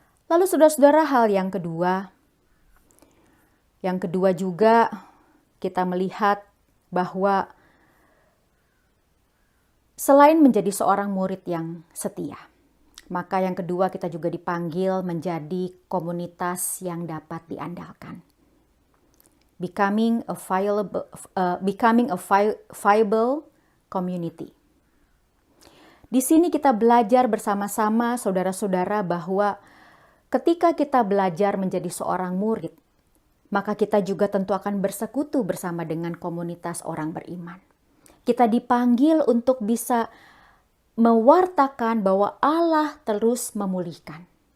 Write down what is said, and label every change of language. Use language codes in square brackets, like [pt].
[id] Lalu saudara-saudara, hal yang kedua juga kita melihat bahwa selain menjadi seorang murid yang setia, maka yang kedua kita juga dipanggil menjadi komunitas yang dapat diandalkan. [en] Becoming a viable community. [id] Di sini kita belajar bersama-sama saudara-saudara bahwa ketika kita belajar menjadi seorang murid, maka kita juga tentu akan bersekutu bersama dengan komunitas orang beriman. Kita dipanggil untuk bisa mewartakan bahwa Allah terus memulihkan.